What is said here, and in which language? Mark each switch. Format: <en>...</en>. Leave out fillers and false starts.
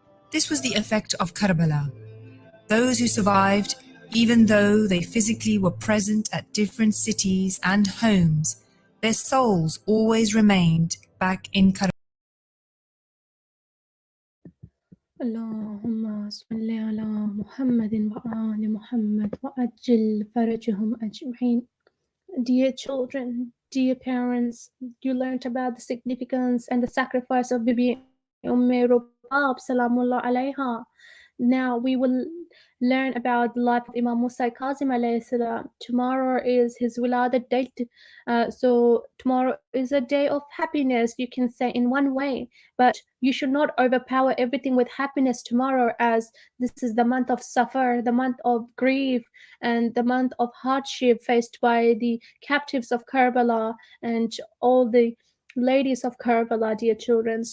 <en>This was the effect of Karbala. Those who survived, even though they physically were present at different cities and homes, their souls always remained back in Karbala.</en> <ar>اللهم صل على محمد وآل محمد وأجل فرجهم أجمعين.</ar> <en>Dear children, dear parents, you learned about the significance and the sacrifice of Bibi Rubab, Salamullah alayha. Now we will learn about the life of Imam Musa Kazim alayhi salam. Tomorrow is his Wiladat date. So tomorrow is a day of happiness, you can say in one way, but you should not overpower everything with happiness tomorrow, as this is the month of Safar, the month of grief, and the month of hardship faced by the captives of Karbala and all the ladies of Karbala, dear children.</en>